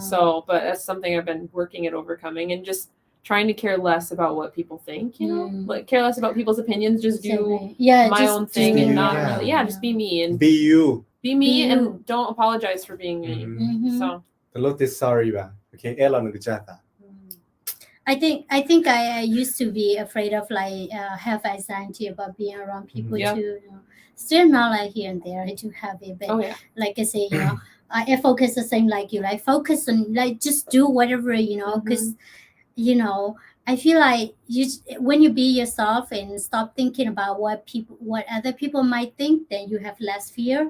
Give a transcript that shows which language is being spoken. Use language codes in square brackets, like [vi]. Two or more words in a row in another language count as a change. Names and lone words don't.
[en] So, but that's something I've been working at overcoming and just trying to care less about what people think. You know, like care less about people's opinions. Just do my own thing do and you, not yeah. really, just be me and Be you. be me Be and you. don't apologize for being me. Mhm. So The lot is sorry ba. Okay, ela nagchata. I think I used to be afraid of like have anxiety about being around people Yeah. too. You know. Still not like here and there. I do have it, but oh yeah, like I say, you know, I focus the same like you. Like focus on like just do whatever, you know, because you know I feel like when you be yourself and stop thinking about what other people might think, then you have less fear.